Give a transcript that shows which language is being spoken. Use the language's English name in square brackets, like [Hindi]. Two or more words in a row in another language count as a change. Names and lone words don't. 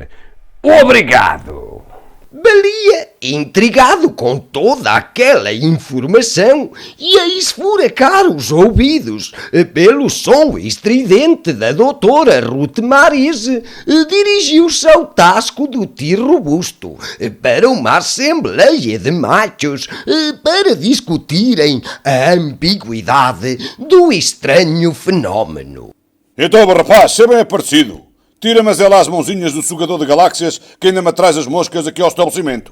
[Portuguese] Obrigado. Baleia, intrigado com toda aquela informação, e a esfuracar os ouvidos pelo som estridente da doutora Ruth Marise, dirigiu-se ao tasco do tio robusto para uma assembleia de machos para discutirem a ambiguidade do estranho fenómeno. Então, rapaz, seja bem aparecido. Tira-me as mãozinhas do sugador de galáxias que ainda me traz as moscas aqui ao estabelecimento.